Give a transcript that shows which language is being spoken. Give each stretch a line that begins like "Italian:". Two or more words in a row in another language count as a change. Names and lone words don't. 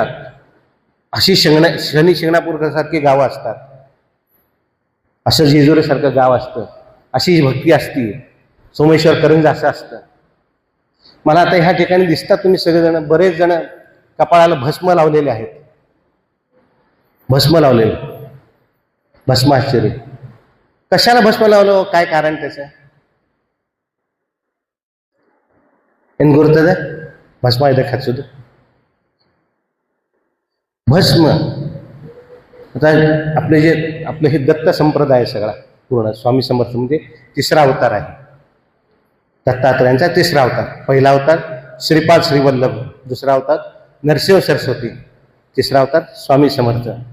Marathi: अशी शनी शिंगणापूरसारखी गावं असतात, असं जेजुरीसारखं गाव असतं, अशी भक्ती असती, सोमेश्वर करंज असं असतं. मला आता ह्या ठिकाणी दिसतात तुम्ही सगळेजण, बरेच जण कपाळाला भस्म लावलेले आहेत. भस्म लावलेले, भस्माश्चर्य. कशाला भस्म लावलं, काय कारण त्याचं?
Kannada: ಏನ್ ಗುರುತದೆ ಭಸ್ಮ ಇದಕ್ಕೆ ಹಚ್ಚೋದು?
Marathi: भस्म आता आपले हे दत्त संप्रदाय सगळा पूर्ण स्वामी समर्थ म्हणजे तिसरा अवतार आहे. दत्तात्रयांचा तिसरा अवतार. पहिला अवतार श्रीपाद श्रीवल्लभ, दुसरा अवतार नरसिंह सरस्वती, तिसरा अवतार स्वामी समर्थ.